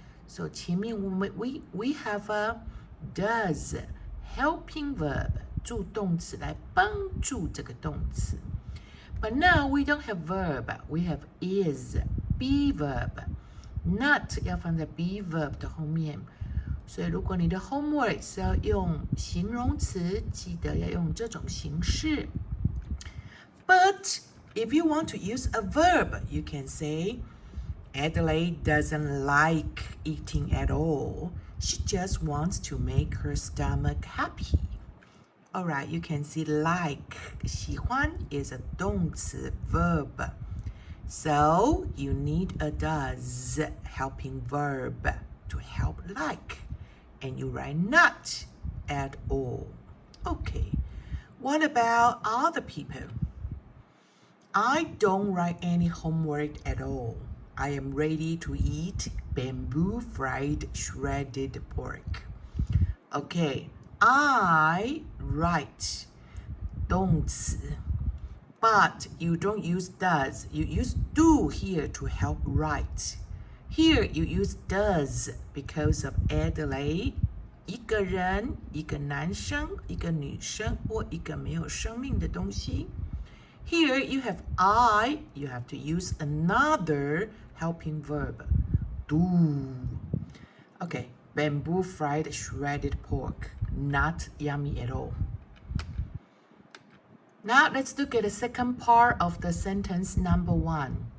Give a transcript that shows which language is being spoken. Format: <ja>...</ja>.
<en>So 前面we have a does helping verb</en> <zh>助动词来帮助这个动词。</zh> <en>But now we don't have verb. We have is be verb.</en> <zh>Not 要放在 be verb 的后面。所以如果你的 homework 是要用形容词，记得要用这种形式。</zh> <en>But if you want to use a verb, you can say Adelaide doesn't like eating at all. She just wants to make her stomach happy. Alright, you can see like 喜欢 is a 动词 verb. So you need a does helping verb to help like. And you write not at all. Okay, what about other people? I don't write any homework at all. I am ready to eat bamboo fried shredded pork. Okay, I write 动词 but you don't use does. You use do here to help write. Here you use does because of Adelaide.</en> <zh>一个人，一个男生，一个女生，或一个没有生命的东西。</zh> <en>Here you have I, you have to use another helping verb, do. Okay, bamboo fried shredded pork, not yummy at all. Now let's look at the second part of the sentence number 1.</en>